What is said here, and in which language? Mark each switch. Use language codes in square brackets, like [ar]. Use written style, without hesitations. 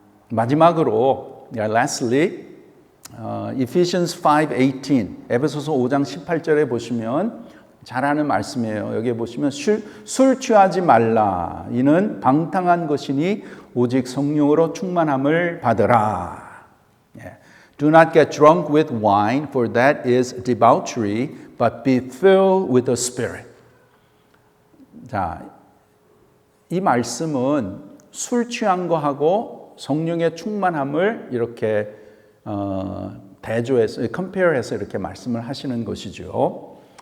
[ko] 마지막으로, [en] lastly, Ephesians 5:18, [ko] 에베소서 5장 18절에 보시면 잘 아는 말씀이에요. 여기에 보시면 술 취하지 말라. 이는 방탕한 것이니 오직 성령으로 충만함을 받으라. [en] Do not get drunk with wine, for that is debauchery, but be filled with the Spirit. [ko] 자, 이 말씀은 술 취한 거하고 성령의 충만함을 이렇게 대조해서, compare해서 이렇게 말씀을 하시는 것이죠.